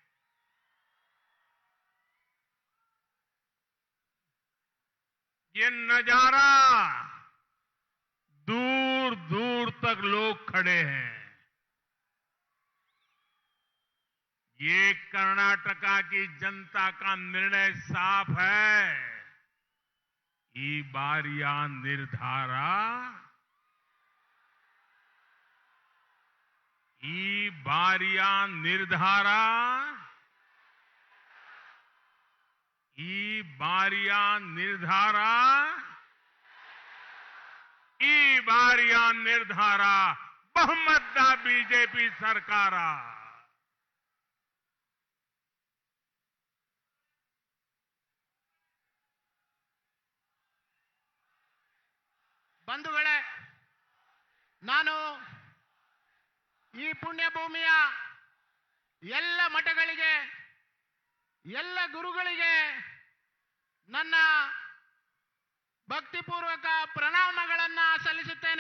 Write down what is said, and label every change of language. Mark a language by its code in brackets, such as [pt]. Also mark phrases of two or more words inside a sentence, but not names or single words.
[hi] ये नजारा दूर दूर तक लोग खड़े हैं। ये कर्नाटका की जनता का निर्णय साफ है। [kn] ಈ ಬಾರಿಯ ನಿರ್ಧಾರ, ಈ ಬಾರಿಯ ನಿರ್ಧಾರ, ಈ ಬಾರಿಯ ನಿರ್ಧಾರ, ಈ ಬಾರಿಯ ನಿರ್ಧಾರ ಬಹುಮತದ ಬಿಜೆಪಿ ಸರ್ಕಾರ। ಬಂಧುಗಳೇ, ನಾನು ಈ ಪುಣ್ಯ ಭೂಮಿಯ ಎಲ್ಲ ಮಠಗಳಿಗೆ, ಎಲ್ಲ ಗುರುಗಳಿಗೆ ನನ್ನ ಭಕ್ತಿಪೂರ್ವಕ ಪ್ರಣಾಮಗಳನ್ನು ಸಲ್ಲಿಸುತ್ತೇನೆ।